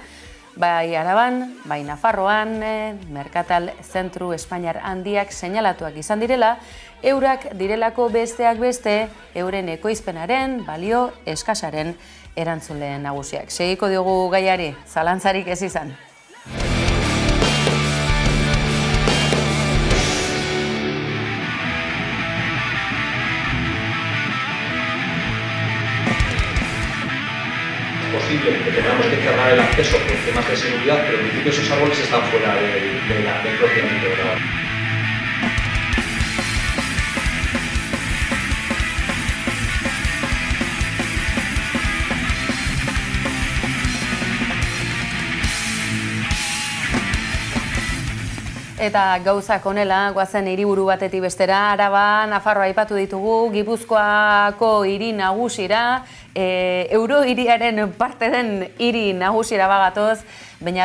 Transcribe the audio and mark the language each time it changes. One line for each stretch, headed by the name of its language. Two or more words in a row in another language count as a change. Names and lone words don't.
Basque: Bai Araban, bai Nafarroan, Merkatal Zentru Espainiar handiak seinalatuak izan direla, eurak direlako besteak beste, euren ekoizpenaren, balio eskasaren erantzule nagusiak. Segiko diogu gaiari, zalantzarik ez izan.
Spanish: Posible que tengamos que cerrar el acceso por temas de seguridad, pero en principio esos árboles están fuera del procedimiento de grabar.
Basque: Eta gauzak honela, goazen hiriburu batetik bestera, Araba, Nafarroa aipatu ditugu, Gipuzkoako hiri nagusira, Euro hiriaren parte den hiri nagusira bagatoz, Beñat